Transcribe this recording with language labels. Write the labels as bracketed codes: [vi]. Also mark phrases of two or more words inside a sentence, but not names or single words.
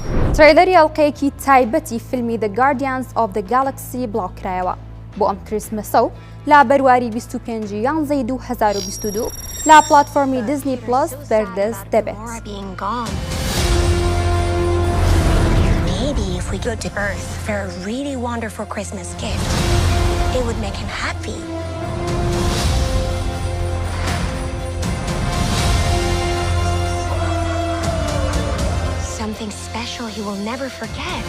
[ckb] تریلەری ئەڵلقەیەکی تایبەتی فیلمی The Guardians of the Galaxy بڵاوکرایەوە بۆ ئەم کریسمەسە و لا بەرواری 25 یانزەی 2022 لا پلاتفۆرمی دیزنی پلس بەردەست دەبێت. [en] Maybe if we go to Earth for a really wonderful Christmas gift, it would make him happy. Something special he will never forget.